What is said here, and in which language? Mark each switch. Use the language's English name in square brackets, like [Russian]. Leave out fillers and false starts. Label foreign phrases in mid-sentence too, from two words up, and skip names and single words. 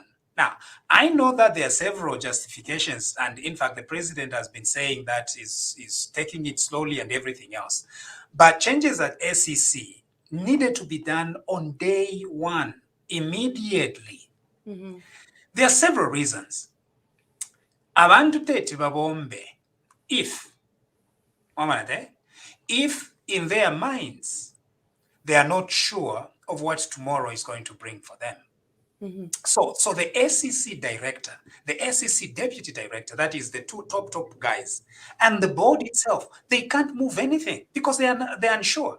[English] Now, I know that there are several justifications, and in fact, the president has been saying that is taking it slowly and everything else. But changes at ACC needed to be done on day one, immediately. There are several reasons. [Bemba] Abantu tete babombe, [English] if in their minds, they are not sure of what tomorrow is going to bring for them. So the ACC director, the ACC deputy director, that is the two top guys, and the board itself, they can't move anything because they're unsure.